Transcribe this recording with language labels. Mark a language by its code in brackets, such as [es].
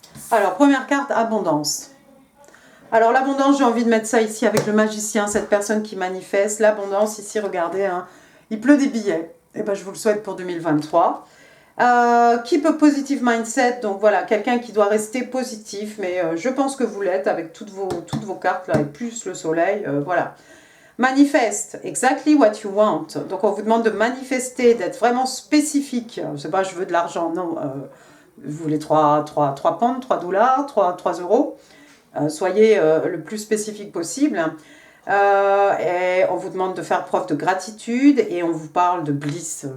[fr] Alors, première carte, abondance. Alors, l'abondance, j'ai envie de mettre ça ici avec le magicien, cette personne qui manifeste. L'abondance, ici, regardez, hein, il pleut des billets. Et je vous le souhaite pour 2023. [en] Keep a positive mindset. [fr] Donc, voilà, quelqu'un qui doit rester positif. Mais je pense que vous l'êtes avec toutes vos cartes, là, et plus le soleil. Voilà. [en] Manifeste, exactly what you want. [fr] Donc, on vous demande de manifester, d'être vraiment spécifique. Je ne sais pas, je veux de l'argent. Non, vous voulez 3 pounds, 3 dollars, 3 euros. Soyez le plus spécifique possible. Et on vous demande de faire preuve de gratitude et on vous parle de bliss.